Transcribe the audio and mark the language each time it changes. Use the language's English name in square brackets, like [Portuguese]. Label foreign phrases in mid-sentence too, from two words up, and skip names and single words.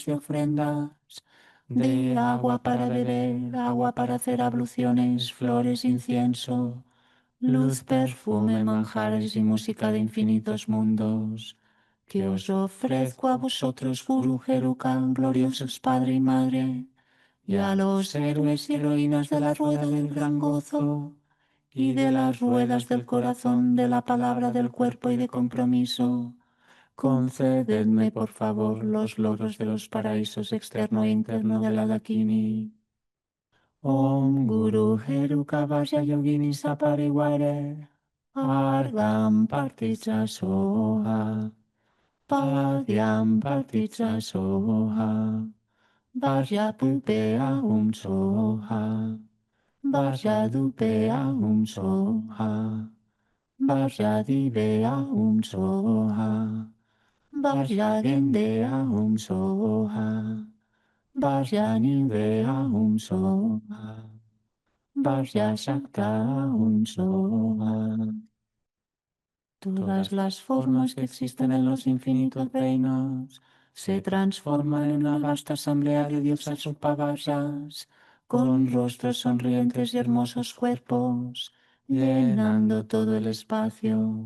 [Spanish] de ofrendas, de agua para beber, agua para hacer abluciones, flores, incienso, luz, perfume, manjares y música de infinitos mundos, que os ofrezco a vosotros, Guru Gerukan, gloriosos Padre y Madre, y a los héroes y heroínas de la rueda del gran gozo, y de las ruedas del corazón, de la palabra, del cuerpo y de compromiso. Concededme, por favor, los logros de los paraísos externo e interno de la Dakini. [Sanskrit] Om Guru Heruka Vajra Yogini Sapariware Argam Partija Soha Padyam Partija Soha Vajra Pupea Soha Vajra Dupea Soha Vajra Divea Soha Vajra Gendea Soha Vajra Nivea Soha Vajra Shakta Soha. [Spanish] Todas las formas que existen en los infinitos reinos se transforman en una vasta asamblea de diosas upavasas, con rostros sonrientes y hermosos cuerpos, llenando todo el espacio.